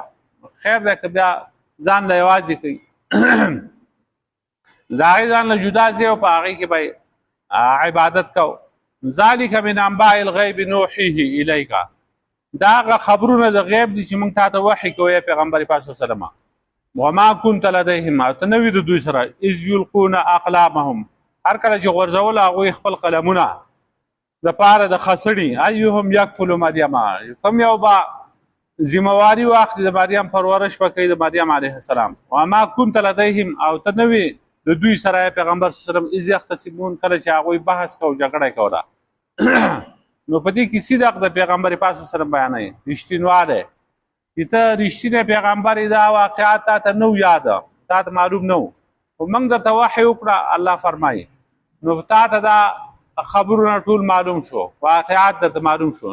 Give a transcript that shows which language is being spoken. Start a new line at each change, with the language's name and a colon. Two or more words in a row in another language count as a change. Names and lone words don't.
Pashto: خیر دی که بیا ځان له یوازې کوي د هغې ځان له جدا ځای او په هغې کې به عبادت کوو.
Arabic: ذلک من انباء الغیب نوحیه الیک
Pashto: دا هغه خبرونه د غیب دي چې موږ تا ته وحی کوو یا پیغمبر پاک
Arabic: صلی الله علیه وسلم. وما كنت لديهم
Pashto: او ته نه وي د دوی سره
Arabic: اذ یلقون اقلامهم
Pashto: هر کله چې غورځول هغوی خپل قلمونه دپاره د خسړي
Arabic: ایهم یکفل مریم
Pashto: کوم یو به ذمواري واخلي د مریم پرورش به کوي د مریم
Arabic: علیه السلام. وما كنت لديهم
Pashto: او ته نه وي د دوی سره پیغمبر
Arabic: صلی الله علیه وسلم اذ یختصمون
Pashto: کله چې هغوی بحث کوو جګړه یې کوله. نو په دې کې صدق د پیغمبر پاک
Arabic: صلی الله علیه وسلم
Pashto: بیانوي رښتینوالی چې ته رښتینی پیغمبر دا واقعات تا ته نه یاده تا ته معلوم نه و خو موږ درته وحی وکړه الله فرمایي نو تا ته دا خبرونه ټول معلوم شو واقعات درته معلوم شو.